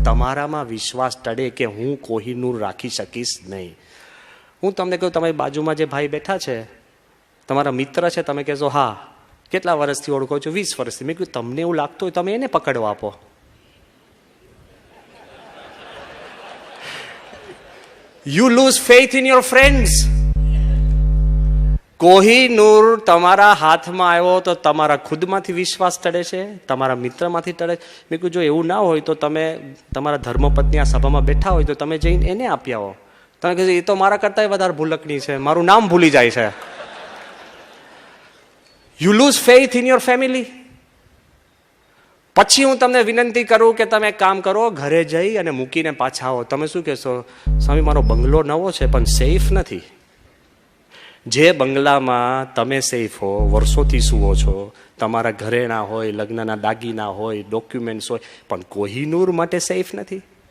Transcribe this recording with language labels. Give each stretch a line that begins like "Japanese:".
Gujarati: તમારામાં વિશ્વાસ ટળે કે હું કોહિનૂર રાખી શકીશ નહીં. હું તમને કહું, તમારી બાજુમાં જે ભાઈ બેઠા છે તમારા મિત્ર છે, તમે કહેશો હા કેટલા વર્ષથી ઓળખો છો? 20 વર્ષથી. મેં કહ્યું તમને એવું લાગતું હોય તમે એને પકડવા આપો.
English: You lose faith in your friends.
Gujarati: Kohinoor તમારા હાથમાં આવ્યો તો તમારા ખુદમાંથી વિશ્વાસ ટળે છે, તમારા મિત્રમાંથી ટળે. મેં કહ્યું જો એવું ના હોય તો તમે તમારા ધર્મપત્ની આ સભામાં બેઠા હોય તો તમે જઈને એને આપી આવો. તમે કહેશો એ તો મારા કરતાં વધારે ભૂલકની છે, મારું નામ ભૂલી જાય છે.
English: You lose faith in your family.
Gujarati: પછી હું તમને વિનંતી કરું કે તમે એક કામ કરો, ઘરે જઈ અને મૂકીને પાછા આવો. તમે શું કહેશો? સ્વામી મારો બંગલો નવો છે પણ સેફ નથી. જે બંગલામાં તમે સેફ હો, વર્ષોથી સુવો છો, તમારા ઘરેણા હોય, લગ્નના દાગીના હોય, ડોક્યુમેન્ટ્સ હોય, પણ કોહિનૂર માટે સેફ નથી.